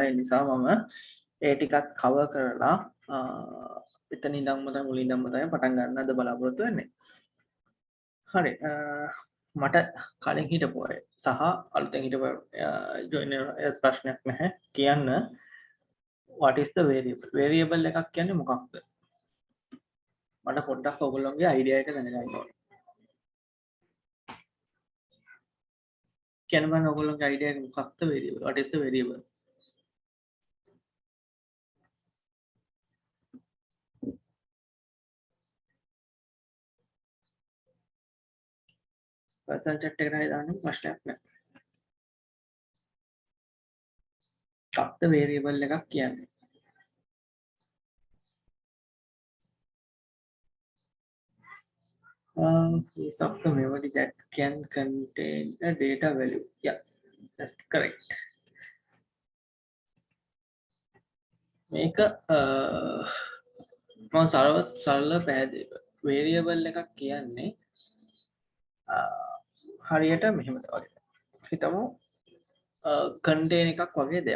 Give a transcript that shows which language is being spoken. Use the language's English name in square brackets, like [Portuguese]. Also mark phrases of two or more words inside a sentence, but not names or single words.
[Sinhala] ඒ නිසා මම ඒ ටිකක් කවර් කරලා එතන ඉඳන්ම තමයි මුලින්දම තමයි පටන් ගන්නද බලාපොරොත්තු වෙන්නේ. හරි. මට කලින් හිටපු අය සහ අලුතෙන් හිටපු ජොයිනර් ප්‍රශ්නයක් නැහැ. කියන්න [English] what is the variable? [Sinhala] variable එකක් කියන්නේ මොකක්ද? මට පොඩ්ඩක් ඔයගොල්ලෝගේ අයිඩියා එක දැනගන්න ඕනේ. කියන්න බෑ ඔයගොල්ලෝගේ අයිඩියා එක මොකක්ද variable? [English] what is the variable? [Sinhala] පර්සනල් chat එකට හරි දාන්න ප්‍රශ්නයක් නැහැ. මොකක්ද variable එකක් කියන්නේ? [English] Piece of the memory that can contain a data value. Yeah, that's correct. [Sinhala] මේක මම සරල පැහැදිලි variable එකක් කියන්නේ හරියට මෙහෙම වගේ. හිතමු contain එකක් වගේ දෙයක්.